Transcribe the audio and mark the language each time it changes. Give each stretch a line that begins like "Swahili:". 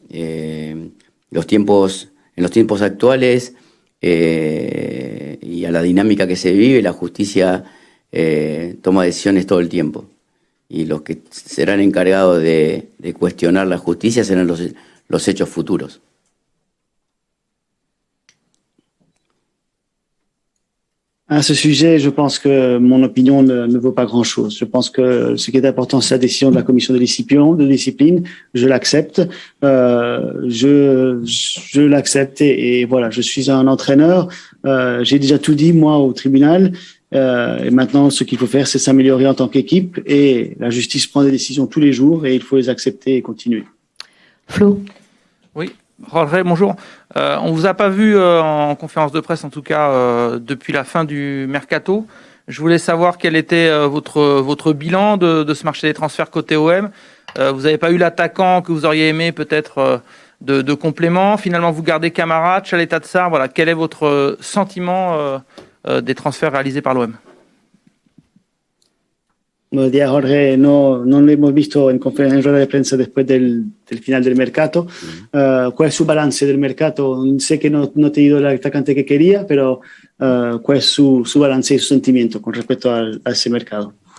Spanish: En los tiempos actuales y a la dinámica que se vive, la justicia toma decisiones todo el tiempo. Y los que serán encargados de cuestionar la justicia serán los hechos futuros.
French: À ce sujet, je pense que mon opinion ne vaut pas grand-chose. Je pense que ce qui est important, c'est la décision de la commission de discipline. Je l'accepte. Je l'accepte et voilà, je suis un entraîneur. J'ai déjà tout dit, moi, au tribunal. Et maintenant, ce qu'il faut faire, c'est s'améliorer en tant qu'équipe. Et la justice prend des décisions tous les jours et il faut les accepter et continuer. Flo. Oui, Jorge, bonjour. On vous a pas vu en conférence de presse, en tout cas depuis la fin du mercato. Je voulais savoir quel était votre bilan de ce marché des transferts côté OM. Vous n'avez pas eu l'attaquant que vous auriez aimé peut-être de complément. Finalement, vous gardez Camara, Tchaleta Tsar. Voilà, quel est votre sentiment des transferts réalisés par l'OM?
Spanish: Buenos días, Jorge. No lo hemos visto en rueda de prensa después del final del mercado. ¿Cuál es su balance del mercado? Sé que no ha tenido el atacante que quería, pero ¿cuál es su balance y su sentimiento con respecto a ese mercado?